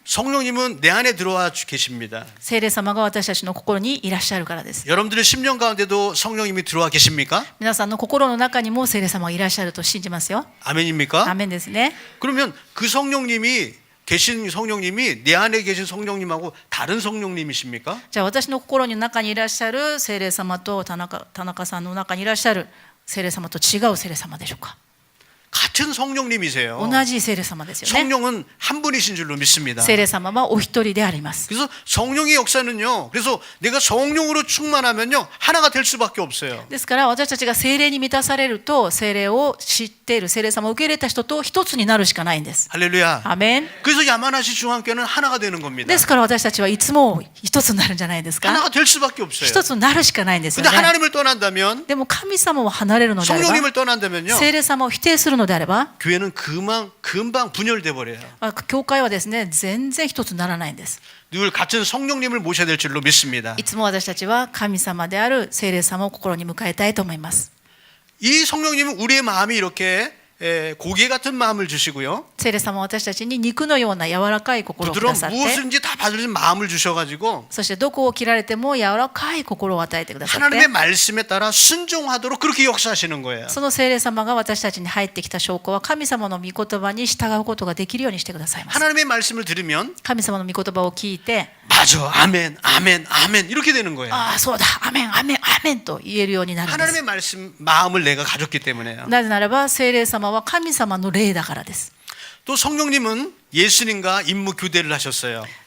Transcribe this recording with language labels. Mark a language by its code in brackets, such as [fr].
[ko] 성령님은 내 안에 들어와 계십니다. [ja] 聖霊様が私たちの心にいらっしゃるからです。 [ko] 여러분들의 심령 가운데도 성령님이 들어와 계십니까? [ja] 皆さんの心の中にも聖霊様がいらっしゃると信じますよ。 [ko] 아멘입니까? [ja] アーメンですね。 [ko] 그러면 그 성령님이 계신 성령님이 내 안에 계신 성령님하고 다른 성령님이십니까? [ja] じゃあ私の心の中にいらっしゃる聖霊様と田中さんの中にいらっしゃる聖霊様と違う聖霊様でしょうか。 [ko] 같은 성령님이세요. [ja] 同じ聖霊様ですよね。 [ko] 성령은 한 분이신 줄로 믿습니다. [ja] 聖霊様はお一人であります。 [ko] 그래서 성령의 역사는요. 그래서 내가 성령으로 충만하면요 하나가 될 수밖에 없어요. [ja] ですから私たちが聖霊に満たされると、聖霊を知っている、聖霊様を受け入れた人と一つになるしかないんです。 [ko] 할렐루야. [ja] アーメン。 [ko] 그래서 야마나시 중앙교회는 하나가 되는 겁니다. [ja] ですから私たちはいつも一つになるんじゃないですか。 [ko] 하나가 될 수밖에 없어요. [ja] 一つになるしかないんですよ [ko] 근데 [ja] ね。 [ko] 하나님을 떠난다면 [ja] でも神様を離れるのであれば、 [ko] 성령님을 떠난다면요 [ja] 聖霊様を否定するのであれば、 [ko] 교회는 금방 분열돼 버려요. [ja] 教会はですね、全然一つにならないんです。 [ko] 늘 같은 성령님을 모셔야 될 줄로 믿습니다. [ja] いつも私たちは神様である聖霊様を心に迎えたいと思います。 [ko] 이 성령님은 우리의 마음이 이렇게 고개 같은 마음을 주시고요. [ja] 聖霊様は私たちに肉のような柔らかい心をく [ko] 부드러운 [ja] ださって、 [ko] 무엇인지 다 받을 수 있는 마음을 주셔가지고 [ja] そしてどこを切られても柔らかい心を与えてくださって、 [ko] 하나님의 말씀에 따라 순종하도록 그렇게 역사하시는 거예요. [ja] その聖霊様が私たちに入ってきた証拠は、神様の御言葉に従うことができるようにしてくださいます。 [ko] 하나님의 말씀을 들으면 [ja] 神様の御言葉を聞いて、 [ko] 맞아, 아멘, 아멘, 아멘 이렇게 되는 거예요. [ja] ああそうだ、アメンアメンアメンと言えるようになるんです。 [ko] 하나님의 말씀 마음을 내가 가졌기 때문에요. [ja] なぜならば聖霊様は神様の霊だからです。 [ko] 또 성령님은 예수님과 임무 교대를 하셨어요.